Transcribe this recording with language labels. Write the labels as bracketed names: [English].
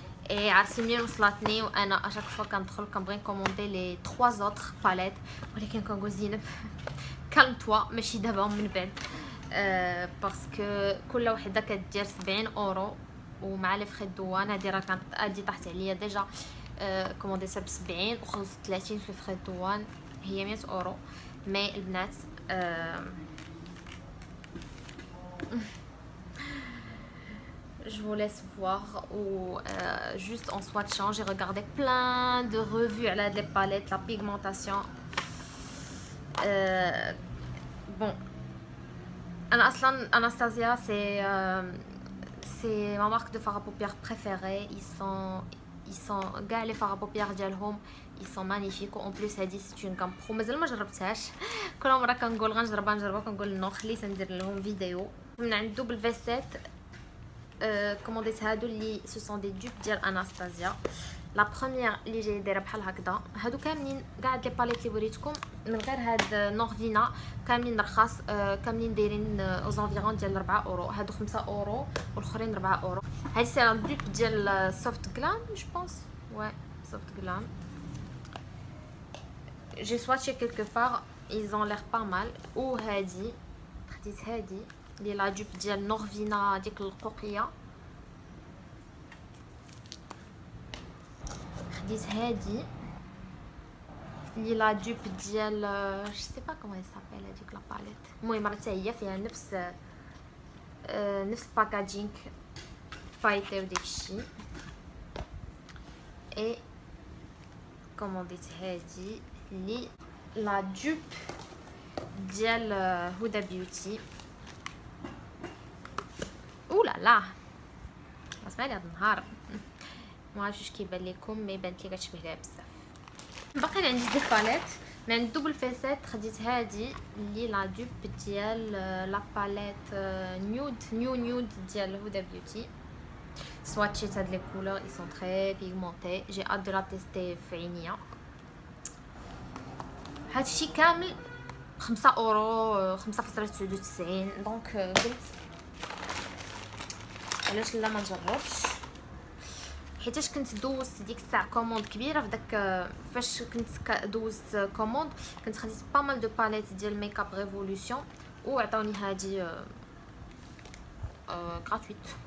[Arabic] اي عرفتي منين وصلتني، وانا اشاك فوا كندخل كنبغي نكوموندي لي 3 زوطخ باليت، ولكن كنقول زينب كالم توا ماشي دابا من بعد. باسكو كل وحده كدير 70 اورو ومع لي فخي الدوان. هادي راه كانت هادي طاحت عليا ديجا كومونديتها ب 70 وخلصت 30 في فخي الدوان، هي 100 اورو. مي البنات [French] je vous laisse voir. Ou juste en swatchant j'ai regardé plein de revues à la palette, la pigmentation. Bon Anastasia c'est ma marque de fard à paupières préférée. ils sont [Arabic] كاع [French] les fards à paupières [Arabic] ديالهم [French] ils sont magnifiques. en plus [Arabic] هذه [French] c'est une gamme pro [Arabic] مازال ما جربتهاش. كل مره كنقول غنجربها كنقول نو خليت ندير لهم فيديو. من عند دوبل فيسيت كومونديت هادو اللي سو سون دي دوب ديال اناستازيا. لا بروميير اللي جايه دايره بحال هكذا. هادو كاملين كاع لي باليت اللي وريتكم من غير هاد نورفينا كاملين رخاص، كاملين دايرين او زونفيرون ديال 4 اورو. هادو 5 اورو والاخرين 4 اورو. هادي سي لا دوب ديال سوفت غلام جو بونس. [French] ouais soft glam. j'ai swatché quelque part, ils ont l'air pas mal. [Arabic] وهادي خديت هادي اللي لا دوب ديال نورفينا ديك القوقيه. خديت هادي اللي لا دوب ديال جو سي با كومون سابيل هذيك لا باليت. المهم راه حتى هي فيها نفس باكاجينغ فايتي وداكشي. اي كومونديت هادي اللي لا دوب ديال هدى بيوتي. اولا لا اسمعي هذا النهار ما عرفتش كيبان لكم مي بانت لي كتشبه ليها بزاف. باقي عندي دي باليت من عند دوبل فيسيت. خديت هادي اللي لا دوب ديال لا باليت نيود ديال هدى بيوتي. swatchيت هاد لي كولور [French] ils sont très pigmentés. j'ai hâte de la tester [Arabic] في عينيا. هادشي كامل 5 اورو 5.99 دونك قلت علاش لا ما نجربش، حيتاش كنت دوزت ديك الساعه كوموند كبيره في داك فاش كنت دوزت كوموند كنت خديت با مال دو باليت ديال ميك اب ريفولوشن وعطاوني هادي غراتويت.